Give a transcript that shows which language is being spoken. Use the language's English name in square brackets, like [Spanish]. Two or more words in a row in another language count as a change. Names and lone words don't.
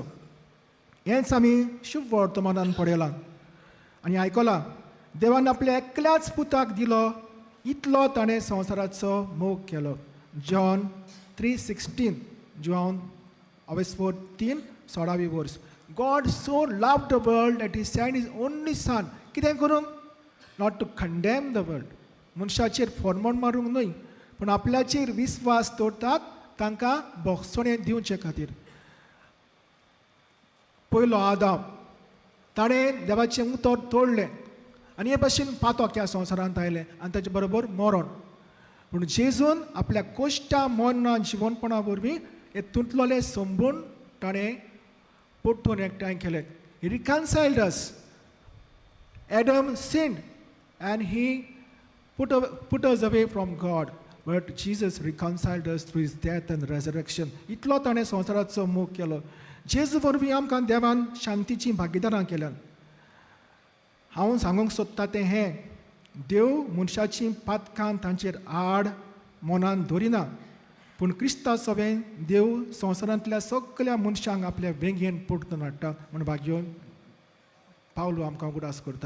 [Konkani] हेंच आमी शुभ वर्तमानान पळयलां आनी आयकलां. देवान आपल्या एकल्याच पुताक दिलो, इतलो ताणें संवसाराचो मोग केलो. जॉन 3:16. जॉन 3:16 वर्स. [English] God so loved the world that he sent his only son. [Konkani] कितें करूंक? [English] not to condemn the world. [Konkani] मनशाचेर फॉर्मोन मारूंक न्हय, पूण आपल्याचेर विस्वास दवरतात तांकां बोगसणें दिवचे खातीर. पयलो आदाम ताणें देवाचें उतर तोडलें आनी हे भाशेन पातोक ह्या संवसारांत आयलें आनी ताचे बरोबर मरण. पूण जेजून आपल्या कोश्टा मरणा जिवनपणा वरवीं हे तुटलेले संभूण ताणें परतून एकठांय केलें. [English] He reconciled us. Adam sinned and he put us away from God. But Jesus reconciled us through his death and resurrection. [Konkani] इतलो ताणें संवसाराचो मोग केलो. जेजू वरवीं आमकां देवान शांतीची भागीदारां केल्यात. हांव सांगूंक सोदता तें हें, देव मनशाची पातकां तांचेर आड मनान धरिना. पूण क्रिस्तांव सभेन देव संवसारांतल्या सगळ्या मनशांक आपल्या वेंगेन परतून हाडटा म्हण भाग्योन पावलो आमकां उगडास करता.